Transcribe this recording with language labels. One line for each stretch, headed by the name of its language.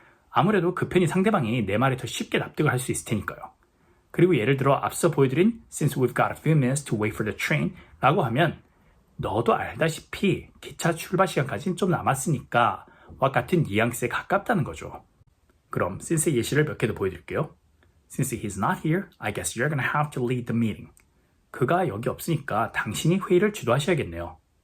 Korean: 아무래도 그 편이 상대방이 내 말에 더 쉽게 납득을 할 수 있을 테니까요. 그리고 예를 들어 앞서 보여드린
English: Since we've got a few minutes to wait for the train
Korean: 라고 하면 너도 알다시피 기차 출발 시간까지는 좀 남았으니까 와 같은 뉘앙스에 가깝다는 거죠. 그럼 since의 예시를 몇 개 더 보여드릴게요.
English: Since he's not here, I guess you're gonna have to lead the meeting.
Korean: 그가 여기 없으니까 당신이 회의를 주도하셔야겠네요.